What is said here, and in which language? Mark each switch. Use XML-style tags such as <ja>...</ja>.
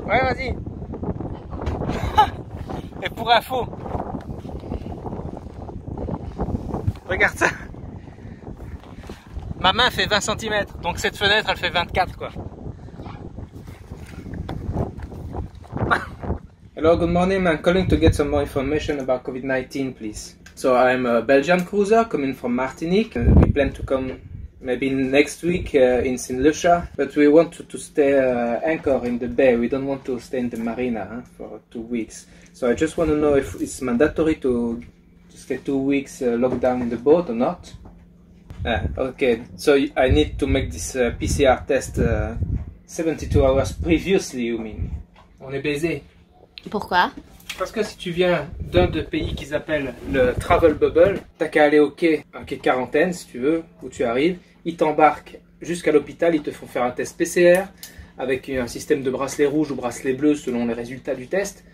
<fr>Ouais, vas-y. Et pour info, regarde ça. Ma main fait 20 cm, donc cette fenêtre elle fait 24 quoi.</fr> <en>Hello, good morning. I'm calling to get some more information about COVID-19, please. So I'm a Belgian cruiser coming from Martinique. We plan to come maybe next week in St. Lucia, but we want to stay anchor in the bay. We don't want to stay in the marina for 2 weeks. So I just want to know if it's mandatory to stay 2 weeks locked down in the boat or not. Okay, so I need to make this PCR test 72 hours previously, you mean?</en> <fr>On est baisé. Pourquoi? Parce que si tu viens d'un de pays qu'ils appellent le travel bubble, t'as qu'à aller au quai, un quai de quarantaine si tu veux, où tu arrives, ils t'embarquent jusqu'à l'hôpital, ils te font faire un test PCR avec un système de bracelet rouge ou bracelet bleu selon les résultats du test.</fr>